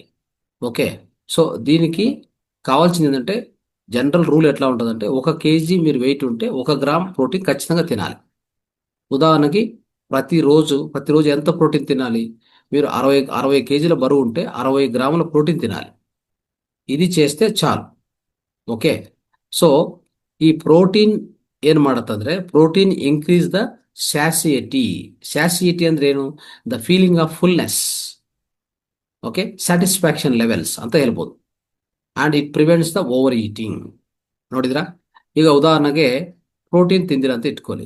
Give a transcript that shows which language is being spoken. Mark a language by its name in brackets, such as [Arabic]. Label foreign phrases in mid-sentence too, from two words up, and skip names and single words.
[Telugu] ఓకే, సో దీనికి కావాల్సింది ఏంటంటే, [English] general rule [Telugu] ఎట్లా ఉంటుందంటే, 1 kg మీరు వెయిట్ ఉంటే 1 [English] gram protein [Telugu] ఖచ్చితంగా తినాలి. ఉదాహరణకి ప్రతిరోజు ఎంత ప్రోటీన్ తినాలి, మీరు 60 kgల బరువు ఉంటే 60 గ్రాముల ప్రోటీన్ తినాలి. ఇది చేస్తే చాలు. ఓకే, సో ఈ ప్రోటీన్ [Kannada] ಏನು ಮಾಡತ್ತಂದ್ರೆ [English] protein increase the satiety. [Kannada] ಸ್ಯಾಸಿಯಟಿ ಅಂದ್ರೆ ಏನು? [English] the feeling of fullness, okay, satisfaction levels [Kannada] ಅಂತ ಹೇಳ್ಬೋದು. [English] and it prevents the over eating. ನೋಡಿದ್ರಾ? [Kannada] ಈಗ ಉದಾಹರಣೆಗೆ ಪ್ರೋಟೀನ್ ತಿಂದಿರ ಅಂತ ಇಟ್ಕೊಳ್ಳಿ.